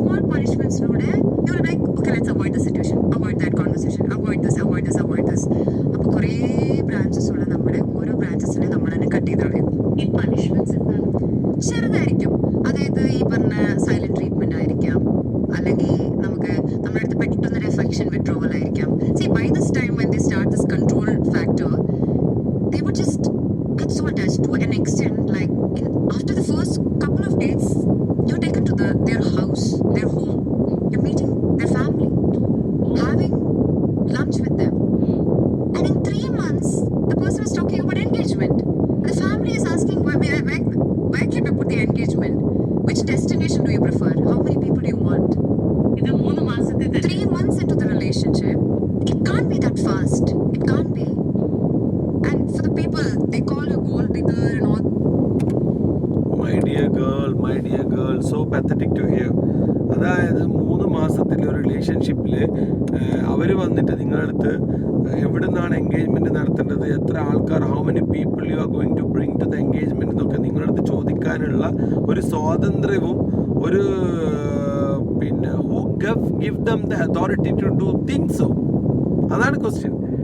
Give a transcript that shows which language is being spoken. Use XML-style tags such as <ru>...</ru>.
<ml>പണിഷ്മെന്റ്സിലൂടെ</ml> <en>You will like okay let's avoid the situation, avoid that conversation, avoid this, avoid this, avoid this.</en> <ml>അപ്പോൾ കുറേ branches ഉള്ള നമ്മുടെ ഓരോ ബ്രാഞ്ചസിനെ നമ്മൾ തന്നെ കട്ട് ചെയ്ത് കളയും. ഈ പണിഷ്മെന്റ്സ് എന്താണ്? ചെറുതായിരിക്കും, അതായത് ഈ പറഞ്ഞ സൈലന്റ് ട്രീറ്റ്മെന്റ് ആയിരിക്കാം, അല്ലെങ്കിൽ നമുക്ക് നമ്മുടെ അടുത്ത് പെട്ടെന്നൊരു എഫെക്ഷൻ വിഡ്രോവൽ ആയിരിക്കാം.</ml> <en>See, by this time when they start this control factor, they would just get so attached to an extent, like after the first couple of dates, you're taken to their house, their home, you're meeting their family, having lunch with them. And in 3 months, the person is talking about engagement. The family is asking, where can you put the engagement? Which destination do you prefer? How many people do you want?</en> <ml>ഇത് 3 മാസത്തെ</ml> <en>3 months into the relationship, it can't be that fast. It can't be. And for the people, they call you gold digger and all. My dear girl, so pathetic to hear.</en> <ml>അതായത് 3 മാസത്തിലെ ഒരു റിലേഷൻഷിപ്പിൽ അവർ വന്നിട്ട് നിങ്ങളുടെ അടുത്ത് എവിടെ നിന്നാണ് എൻഗേജ്മെൻറ്റ് നടത്തേണ്ടത്, എത്ര ആൾക്കാർ,</ml> <en>how many people you are going to bring to the engagement</en> <ml>എന്നൊക്കെ നിങ്ങളുടെ അടുത്ത് ചോദിക്കാനുള്ള ഒരു സ്വാതന്ത്ര്യവും ഒരു പിന്നെ</ml> <en>Who give them the authority to do things so.</en> <ml>അതാണ് ക്വസ്റ്റ്യൻ.</ml>